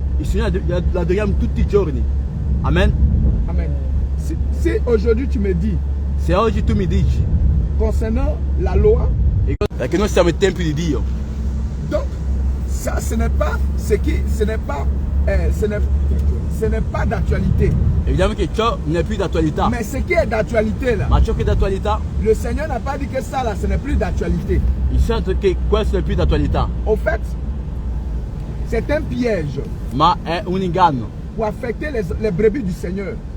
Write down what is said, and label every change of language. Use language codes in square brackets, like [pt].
[it] Il Signore lo adoriamo tutti i giorni. Amen. [fr] Amen. Si aujourd'hui tu me dis [it] Se oggi tu mi dici [fr] concernant la loi, [it] che noi siamo i templi di Dio, [fr] donc ça ce n'est pas ce qui ce n'est pas d'actualité. [it] vediamo che ciò non è più d'attualità. [fr] Mais ce qui est d'actualité là, [it] Ma ciò che è d'attualità, [fr] le Seigneur n'a pas dit que ça là ce n'est plus d'actualité. [it] il Signore ha detto che questo non è più d'attualità, [fr] Au fait, c'est un piège [it] ma è un inganno [fr] pour affecter les brebis du Seigneur.